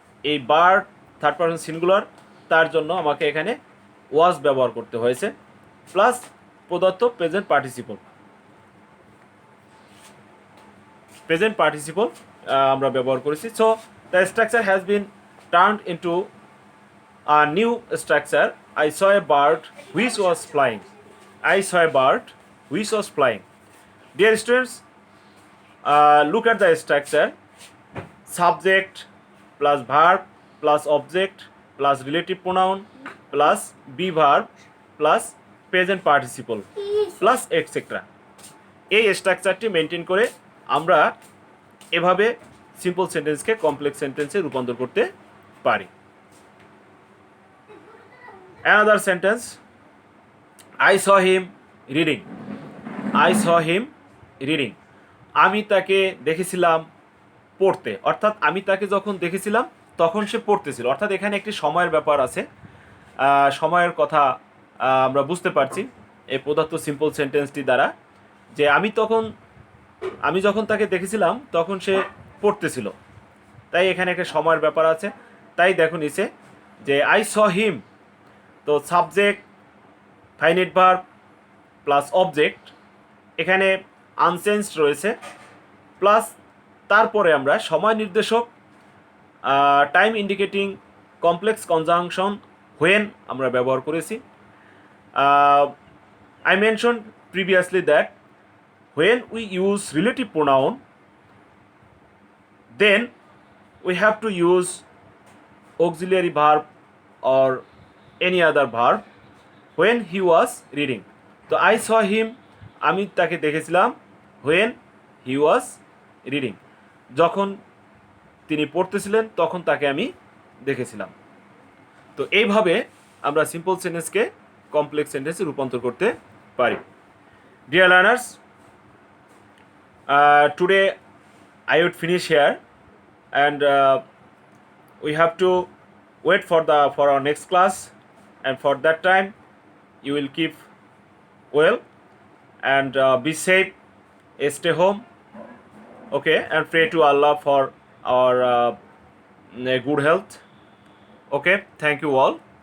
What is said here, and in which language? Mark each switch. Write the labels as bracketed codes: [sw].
[bn] এই bird third person singular, তার জন্য আমাকে এখানে ওয়াজ ব্যবহার করতে হয়েছে, প্লাস প্রদত্ত প্রেজেন্ট পার্টিসিপল। প্রেজেন্ট পার্টিসিপল আমরা ব্যবহার করেছি। [en] So the structure has been turned into a new structure. I saw a bird which was flying. I saw a bird which was flying. Dear students, look at the structure. Subject plus verb plus object plus relative pronoun plus be verb plus present participle plus etc. [bn] এই স্ট্রাকচারটি maintain করে আমরা এভাবে simple সেন্টেন্সকে complex সেন্টেন্সে রূপান্তর করতে পারি। [en] Another sentence, I saw him reading. I saw him reading. [bn] আমি তাকে দেখেছিলাম পড়তে, অর্থাৎ আমি তাকে যখন দেখেছিলাম তখন সে পড়তেছিল। অর্থাৎ এখানে একটি সময়ের ব্যাপার আছে, সময়ের কথা আমরা বুঝতে পারছি এই প্রদত্ত সিম্পল সেন্টেন্সটি দ্বারা, যে আমি যখন তাকে দেখেছিলাম তখন সে পড়তেছিল। তাই এখানে একটা সময়ের ব্যাপার আছে। তাই দেখো নিচে যে [en] I saw him, [bn] তো subject finite verb plus object এখানে আনচেঞ্জড রয়েছে, প্লাস তারপরে আমরা সময় নির্দেশক time indicating complex conjunction when আমরা ব্যবহার করেছি। [en] I mention previously that when we use relative pronoun then we have to use auxiliary verb or any other verb when he was reading. তো I saw him, [bn] আমি তাকে দেখেছিলাম [en] when he was reading, [bn] যখন তিনি পড়তেছিলেন তখন তাকে আমি দেখেছিলাম। তো এইভাবে আমরা সিম্পল সেন্টেন্সকে কমপ্লেক্স সেন্টেন্সে রূপান্তর করতে পারি। [en] Dear learners, today I would finish here, and we have to wait for our next class, and for that time you will keep well and be safe, stay home, okay, and pray to Allah for our good health. Okay, thank you all.